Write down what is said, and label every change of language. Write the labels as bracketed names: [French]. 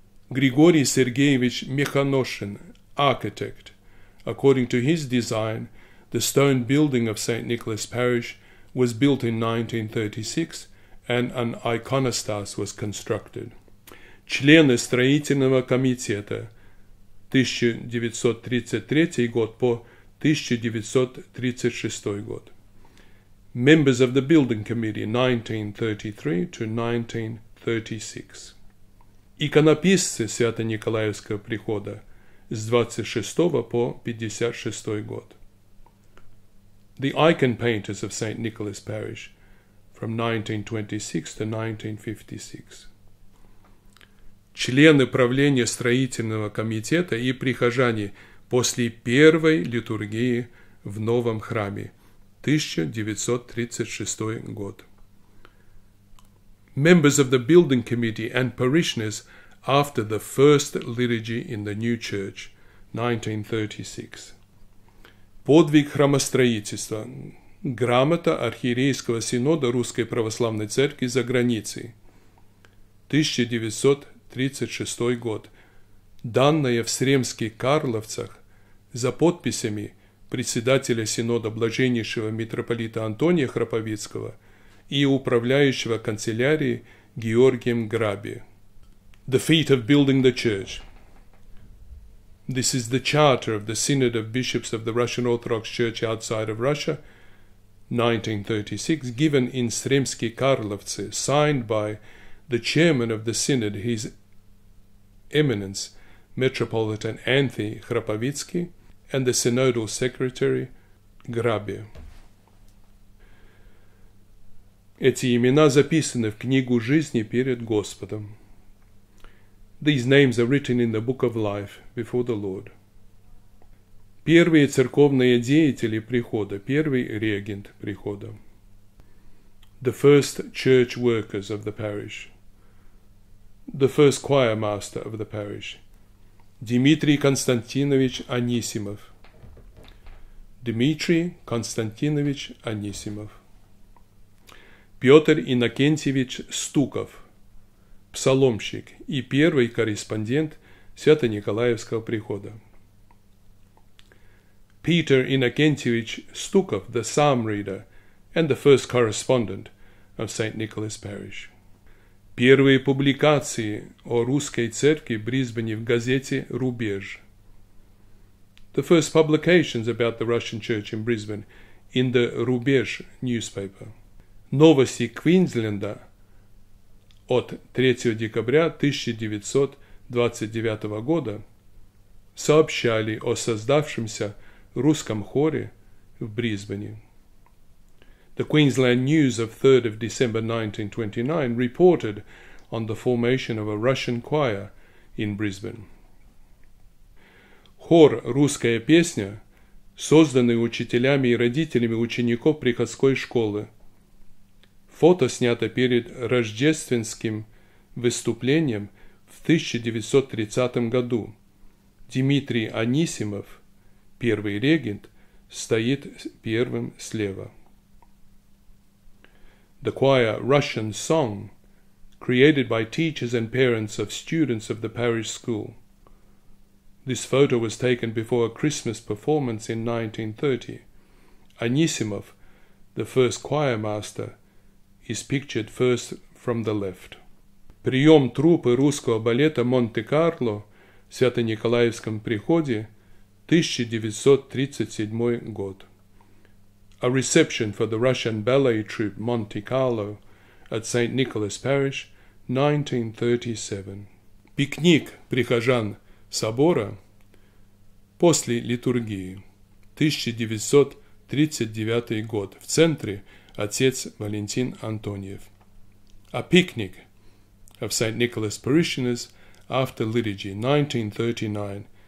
[Russian] Григорий Сергеевич Механошин, architect. [English] According to his design, the stone building of St. Nicholas Parish was built in 1936 and an iconostas was constructed. [Russian] Члены строительного комитета 1933 год по 1936 год. [English] Members of the building committee 1933 to 1936. [Russian] Иконописцы Свято-Николаевского прихода с 26 по 56 год. [English] the icon painters of St. Nicholas Parish from 1926 to 1956. [Russian] Члены правления строительного комитета и прихожане после первой литургии в новом храме, 1936 год. [English] Members of the building committee and parishioners after the first liturgy in the new church, 1936. [Russian] Подвиг храмостроительства. Грамота Архиерейского синода Русской Православной Церкви за границей, 1936 год, данная в Сремских Карловцах за подписями председателя синода блаженнейшего митрополита Антония Храповицкого и управляющего канцелярии Георгием Граби. [English] The feat of building the church. This is the charter of the Synod of Bishops of the Russian Orthodox Church outside of Russia, 1936, given in Sremsky Karlovцы, signed by the chairman of the Synod, His Eminence, Metropolitan Anthony Khrapovitsky, and the Synodal Secretary Grabe. [Russian] Эти имена записаны в книгу жизни перед Господом. [English] These names are written in the book of life before the Lord. [Russian] Первые церковные деятели прихода, первый регент прихода. [English] The first church workers of the parish. The first choir master of the parish. [Russian] Дмитрий Константинович Анисимов. Дмитрий Константинович Анисимов. Петр Иннокентьевич Стуков, псаломщик и первый корреспондент Свято-Николаевского прихода. [English] Peter Innocentivich Stukov, the psalm reader and the first correspondent of St. Nicholas Parish. [Russian] Первые публикации о русской церкви в Брисбене в газете «Рубеж». [English] The first publications about the Russian Church in Brisbane in the Рубеж newspaper. [Russian] Новости Квинсленда от 3 декабря 1929 года сообщали о создавшемся русском хоре в Брисбене. [English] The Queensland News of 3rd of December 1929 reported on the formation of a Russian choir in Brisbane. [Russian] Хор «Русская песня», созданный учителями и родителями учеников приходской школы. Фото снято перед рождественским выступлением в 1930 году. Дмитрий Анисимов, первый регент, стоит первым слева. [English] The choir Russian Song, created by teachers and parents of students of the parish school. This photo was taken before a Christmas performance in 1930. Anisimov, the first choir master, is pictured first from the left. [Russian] Прием труппы русского балета Монте-Карло в Свято-Николаевском приходе, 1937 год. [English] A reception for the Russian ballet troupe Monte Carlo at St. Nicholas Parish, 1937. [Russian] Пикник прихожан собора после литургии, 1939 год. В центре отец Валентин Антониев. [English] A picnic of St. Nicholas parishioners after liturgy, 1939.